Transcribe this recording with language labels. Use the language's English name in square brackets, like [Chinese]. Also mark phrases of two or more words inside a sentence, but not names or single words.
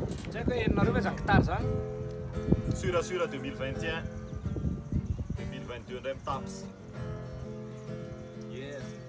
[Malagasy] tsy haiko hoe henonareo ve zany gitara zany? [French] Sura Sura deux mille vingt et un. Deux mille vingt-deux [Malagasy] indray mitapy. [French] Yes.